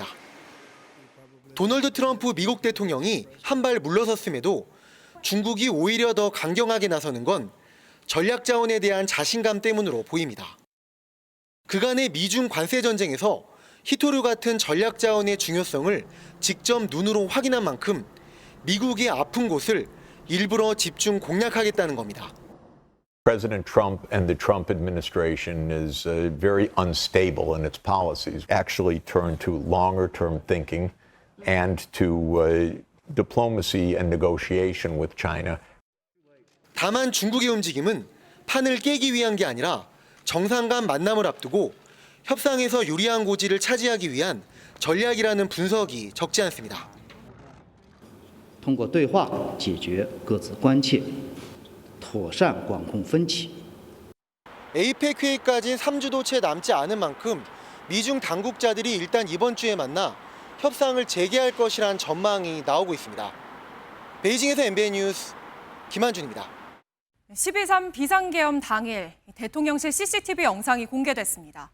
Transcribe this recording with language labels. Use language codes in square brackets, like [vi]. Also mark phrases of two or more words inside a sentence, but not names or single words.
[ko] 도널드 트럼프 미국 대통령이 한 발 물러섰음에도 중국이 오히려 더 강경하게 나서는 건 전략 자원에 대한 자신감 때문으로 보입니다. 그간의 미중 관세 전쟁에서 히토류 같은 전략 자원의 중요성을 직접 눈으로 확인한 만큼 미국이 아픈 곳을 일부러 집중 공략하겠다는 겁니다. [en] President Trump and the Trump administration is very unstable in its policies. Actually turn to longer-term thinking and to diplomacy and negotiation with China. [ko] 다만 중국의 움직임은 판을 깨기 위한 게 아니라 정상 간 만남을 앞두고 협상에서 유리한 고지를 차지하기 위한 전략이라는 분석이 적지 않습니다. [zh] 通过对话解决各自关切，妥善管控分歧。 [ko] APEC 회의까지 3주도 채 남지 않은 만큼 미중 당국자들이 일단 이번 주에 만나 협상을 재개할 것이란 전망이 나오고 있습니다. 베이징에서 MBN 뉴스 김한준입니다. 12.3 비상계엄 당일 대통령실 CCTV 영상이 공개됐습니다.